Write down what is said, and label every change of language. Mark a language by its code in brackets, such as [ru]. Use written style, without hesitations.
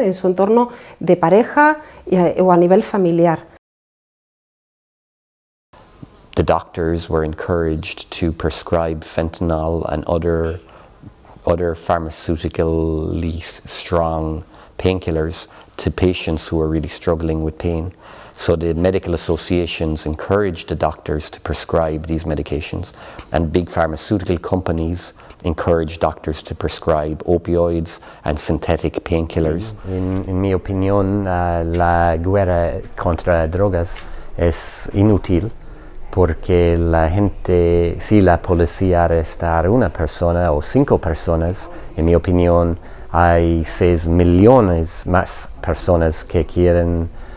[es] En su entorno de pareja o a nivel familiar. [en] The doctors were encouraged to prescribe fentanyl and other pharmaceutically strong painkillers to patients who are really struggling with pain. So the medical associations encouraged the doctors to prescribe these medications, and big pharmaceutical companies encourage doctors to prescribe opioids and synthetic painkillers. [es] En mi opinión, la guerra contra drogas es inútil porque la gente, si la policía arresta a una persona o 5 personas, en mi opinión, hay 6 millones más personas que quieren